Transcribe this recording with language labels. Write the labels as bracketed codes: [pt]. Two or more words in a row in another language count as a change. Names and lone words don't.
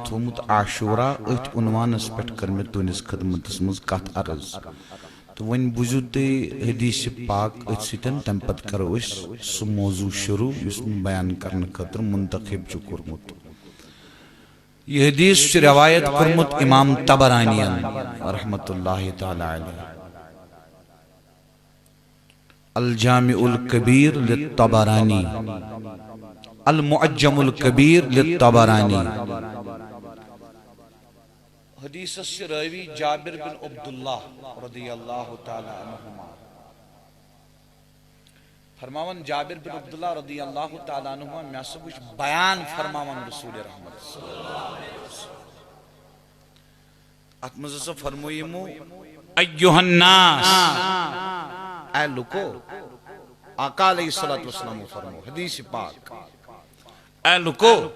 [ks] تھوٚومُت عاشورہ أتھۍ عنوانس پٮ۪ٹھ کٔر مےٚ تُہندِس خدمتس منٛز کتھ عرض تہٕ وۄنۍ بوٗزِو تُہۍ حدیث پاک أتھۍ سۭتۍ تمہِ پتہٕ کرو أسۍ سُہ موضوع شروع یُس مےٚ بیان کرنہٕ خٲطرٕ منتخب چھُ کوٚرمُت یہ حدیث چھُ روایت کوٚرمُت امام طبرانین [ar] رحمۃ اللہ تعالی علیہ [ks] الجامع الکبیر للطبرانی المعجم الکبیر للطبرانی حدیثس چھ راوی جابر بن عبداللہ [ar] رضی اللہ تعالی عنہما [ks] فرماون جابر بن عبداللہ [ar] رضی اللہ تعالی عنہما [ks] مےٚ ہسا وٕچھ بیان فرماون رسول رحمت [ar] صلی اللہ علیہ وسلم [ks] اتھ منٛز ہسا فرمویمو [ar] ایُّہَ الناس [ks] اے لُکو آقا [ar] علیہ الصلوۃ والسلام [ks] فرمو حدیث پاک اے لُکو